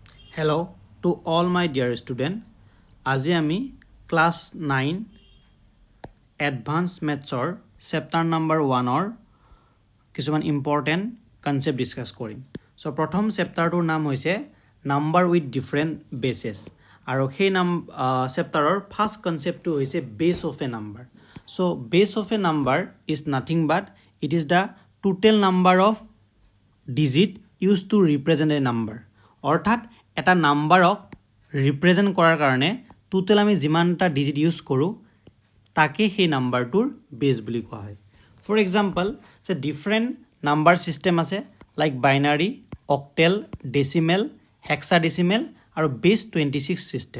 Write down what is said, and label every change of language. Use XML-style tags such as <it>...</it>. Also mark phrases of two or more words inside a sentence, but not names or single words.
<en>Hello to all my dear student.</en> <as>আজি আমি</as> <en>class 9 advance maths chapter number 1</en> <as>কিছুমান</as> <en>important concept discuss</en> <as>কৰিম। সো প্ৰথম চেপ্টাৰটোৰ নাম হৈছে</as> <en>number with different bases</en> <as>আৰু সেই চেপ্টাৰৰ</as> <en>first concept</en> <as>হৈছে</as> <en>base of a number. so base of a number is nothing but it is the total number of digit used to represent a number।</en> <as>অৰ্থাৎ এটা নাম্বাৰক ৰিপ্ৰেজেন্ট কৰাৰ কাৰণে টোটেল আমি যিমানটা</as> <en>digit use</en> <as>কৰোঁ তাকে সেই নাম্বাৰটোৰ বেস বুলি কোৱা হয়।</as> <en>for example যে different number system আছে like binary, octal, decimal, hexadecimal আৰু base 26 system.</en>